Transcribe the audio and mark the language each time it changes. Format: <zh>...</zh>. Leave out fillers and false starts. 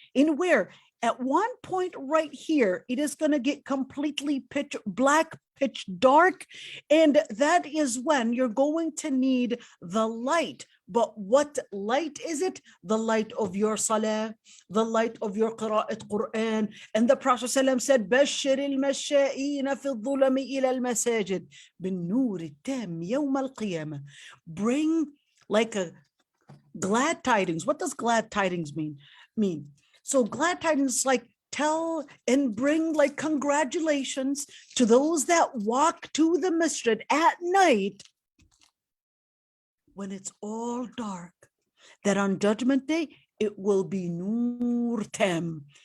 <en>In where at one point right here, it is going to get completely pitch black, pitch dark. And that is when you're going to need the light. But what light is it? The light of your salah, the light of your qira'at Quran. And the Prophet ﷺ said,</en> <ar>بَشِّرِ الْمَشَّائِينَ فِي الظُّلَمِ إِلَى الْمَسَاجِدِ بِالنُّورِ التَّامِ يَوْمَ الْقِيَامَةِ.</ar> <en>Bring like a glad tidings. What does glad tidings mean? So glad tidings, like tell and bring like congratulations to those that walk to the masjid at night when it's all dark, that on Judgment Day, it will be nur tam.</en>